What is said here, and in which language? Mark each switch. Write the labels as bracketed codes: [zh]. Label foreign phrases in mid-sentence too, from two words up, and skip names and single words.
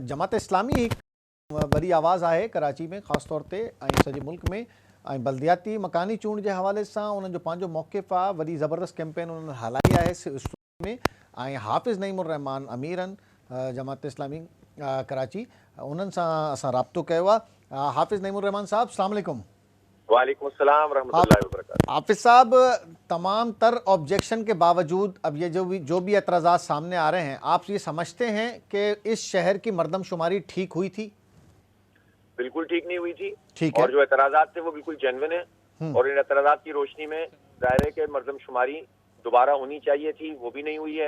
[sd] जमात इस्लामी वॾी आवाज़ आहे कराची में ख़ासि तौर ते ऐं सॼे मुल्क में, ऐं बल्दियाती मकानी चूंड जे हवाले सां उन्हनि जो पंहिंजो मौक़िफ़ आहे। वॾी ज़बरदस्त कैंपेन उन्हनि हलाई आहे में। ऐं हाफ़िज़ नईमुर रहमान अमीर आहिनि जमात इस्लामी कराची, उन्हनि सां असां राब्तो कयो आहे। हाफ़िज़ नईमुर रहमान साहब, [ar] السلام عليكم. وعليكم السلام رحمة الله و بركاته. [ur] حافظ صاحب، تمام تر آبجیکشن کے باوجود اب یہ جو بھی اعتراضات سامنے آ رہے ہیں، آپ یہ سمجھتے ہیں کہ اس شہر کی مردم شماری ٹھیک ہوئی تھی? بالکل ٹھیک نہیں ہوئی تھی. ٹھیک ہے. اور جو اعتراضات تھے وہ بالکل جینوئن ہے اور ان اعتراضات کی روشنی میں ظاہر ہے کہ مردم شماری دوبارہ ہونی چاہیے تھی، وہ بھی نہیں ہوئی ہے.